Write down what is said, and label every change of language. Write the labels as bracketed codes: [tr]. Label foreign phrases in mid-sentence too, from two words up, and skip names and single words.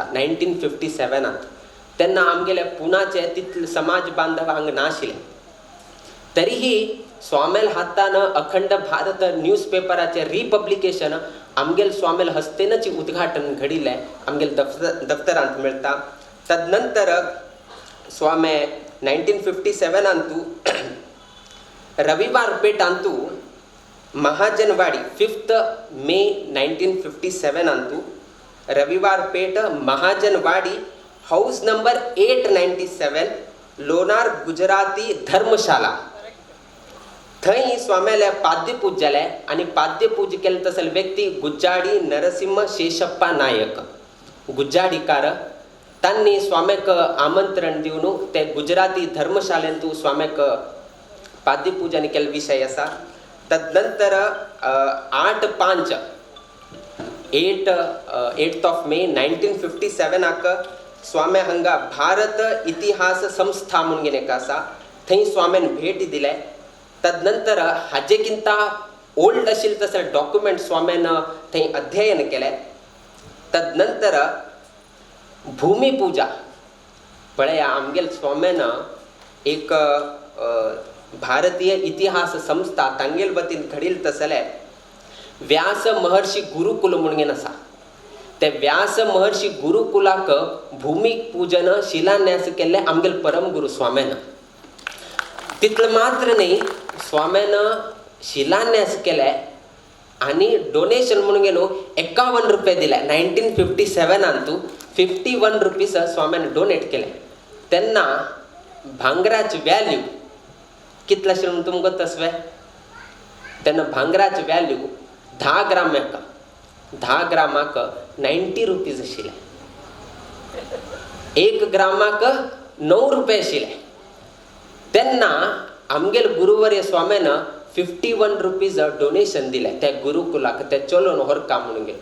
[kok] 1957 तेन्ना आमगेले पुणाचे तितले समाज बांधव हांगा नाशिल्ले. तरीही स्वामेल हातान अखंड भारत न्यूज पेपराचे रिपब्लिकेशन आमगेल स्वामेल हस्तेनच उद्घाटन घडिल्लें आमगेल दफ्तरांत मेळटा. तदनंतर स्वामी 1957 रविवार पेठांतू महाजनवाडी 5th May 1957 रविवार पेठ महाजनवाडी [en] house number [kok] 897 लोणार गुजराती धर्मशाला थंय स्वाम्याले पाद्यपूज जाले. आनी पाद्यपूज केले तसले व्यक्ती गुज्जाडी नरसिंह शेषप्पा नायक गुज्जाडीकार. तांणी स्वाम्याक आमंत्रण दिवन ते गुजराती धर्मशालेंतू स्वाम्याक पाद्यपूजन केले विशय आसा. तदनंतर 8th of May 1957 स्वामी हांगा भारत इतिहास संस्था म्हणून एक आसा. थंय स्वाम्यान भेट दिले. तदनंतर हाजेकिंता ओल्ड आशिल्लें तसं डॉक्युमेंट स्वाम्यानं थंय अध्ययन केलें. तदनंतर भूमिपूजा पळया आमगेल स्वाम्यानं एक भारतीय इतिहास संस्था तांगेल वतीन घडील तसले व्यास महर्षी गुरुकुल म्हणून आसा. ते व्यास महर्षी गुरुकुलाक भूमिपूजन शिलान्यास केल्ले आमगेल परमगुरू स्वाम्यानं. तितलं मात्र नाही, स्वाम्यानं शिलान्यास केले आणि डोनेशन म्हणून गेलो 51 रुपये दिले. 1957 51 रुपीज स्वाम्यानं डोनेट केले. त्यांना भांगराची व्हॅल्यू कितला आशिल्लो म्हणून तुमकां तसवे. तेन्ना भांगराची व्हॅल्यू 10 ग्रामाक 90 रुपीज आशिल्ले. 1 ग्रामाक 9 रुपये आशिल्ले. तेन्ना आमगेल गुरुवर्य स्वाम्यानं 51 रुपीज डोनेशन दिले त्या गुरुकुलाक, ते चलोवन व्हरका म्हणून गेलो.